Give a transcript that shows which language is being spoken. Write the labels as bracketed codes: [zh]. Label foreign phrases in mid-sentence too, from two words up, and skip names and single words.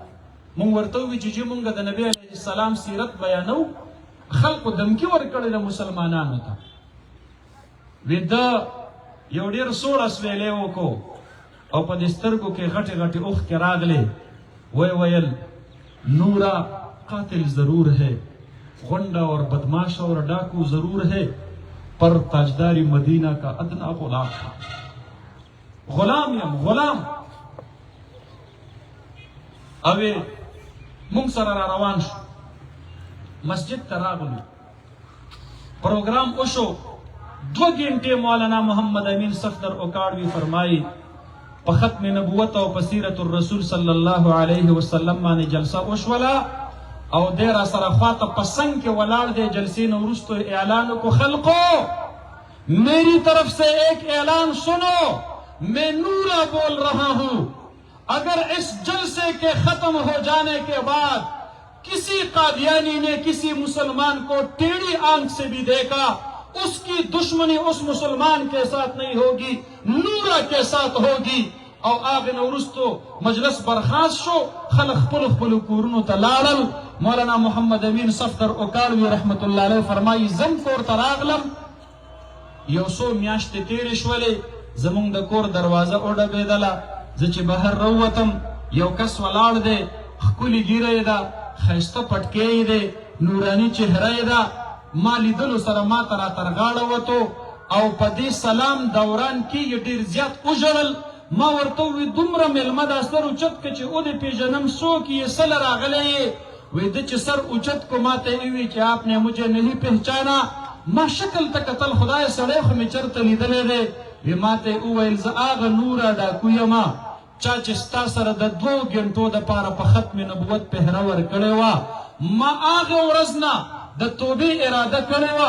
[ps] مونږ ورته وی چې مونږ د نبی علیه السلام سیرت بیانو خلقو دمکی ورکړی د مسلمانانو ته. وی ده یو ډېر سوړ اسویلی وکړو او په دې سترګو کې غټې غټې اوښکې راغلې. وی ویل [ur] نورا قاتل ضرور ہے، غنڈا اور بدماش اور ڈاکو ضرور ہے، پر تاجداری مدینہ کا ادنا غلام تھا. [ps] غلام یم غلام. اوی مونږ سره را روان شو مسجد ته راغلو. پروګرام وشو 2 غنټې مولانا محمد امین صفدر اوکاړوي فرمایي په ختم نبوت او په سیرت الرسول [ar] صلی الله علیه وسلم [ps] باندې جلسه وشوله او دی را سره خواته په څنګ کې ولاړ دی. جلسې نه وروسته اعلان وکړو خلقو [ur] میری طرف سے ایک اعلان سنو، میں نورا بول رہا ہوں. اگر اس جلسے کے ختم ہو جانے کے بعد کسی قادیانی نے کسی مسلمان کو ٹیڑھی آنکھ سے بھی دیکھا اس کی دشمنی اس مسلمان کے ساتھ نہیں ہوگی، نورا کے ساتھ ہوگی. [ps] او آغا نورستو مجلس برخاست شو، خلق خپل خپل کورونو ته لاړل. مولانا محمد امین صفدر اوکاړوي [ar] رحمت الله علیه [ps] فرمایي زم کور ته راغلم. یو څو میاشتې تېرې شولې، زمونږ د کور دروازه وډبېدله. زه چې بهر راووتم یو کس ولاړ دی، ښکلې ږیره یې ده، ښایسته پټکې یې دی، نوراني چهره یې ده. ما لیدلو سره ما ته را تر غاړه وتو او په دې سلام دوران کې یې ډېر زیات وژړل. ما ورته ووی دومره میلمه دا سر اوچت که چې او دې پېژنم څوک یې څه له راغلی یې؟ وی ده چې سر اوچت کو ما ته یې ووی چې [ur] آپ نے مجھے نہیں پہچانا. [ps] ما شکل ته کتل خدای سړی خو مې چېرته لیدلی دی. وی ما ته یې وویل زه هغه نوره ډاکو یمه چا چې ستا سره د 2 غنټو دپاره په ختم نبوت پهره ورکړې وه. ما هغه ورځ نه د توبې اراده کړې وه.